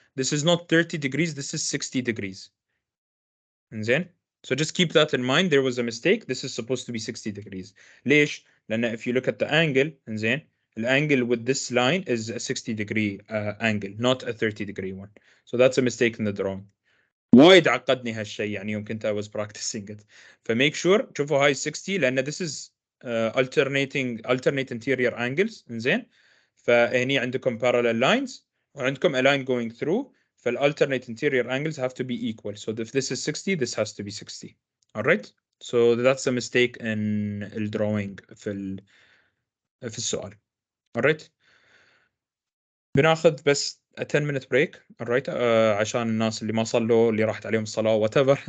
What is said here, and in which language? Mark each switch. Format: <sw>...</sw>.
<en>This is not 30 degrees, this is 60 degrees.</en> <ar>انزين</ar> <en>So just keep that in mind. There was a mistake. This is supposed to be 60 degrees.</en> <ar>ليش؟ لأن</ar> <en>if you look at the angle,</en> <ar>إنزين</ar> <en>الangle with this line is a 60-degree angle, not a 30-degree one. So that's a mistake in the drawing.</en> <ar>وايد عقدني هالشيء يعني يوم كنت</ar> <en>I was practicing it. فميك sure</en> <ar>شوفوا هاي</ar> <en>60</en> <ar>لأن</ar> <en>this is alternate interior angles.</en> <ar>إنزين. فهني عندكم</ar> <en>parallel lines</en> <ar>وعندكم</ar> <en>a line going through. فالalternate interior angles have to be equal. So if this is 60, this has to be 60. All right. So that's a mistake in the drawing</en> <ar>في السؤال.</ar> <en>All right.</en> <ar>بناخذ بس</ar> <en>a 10-minute break. All right.</en> <ar>عشان الناس اللي ما صلوا اللي راحت عليهم الصلاة whatever.</ar>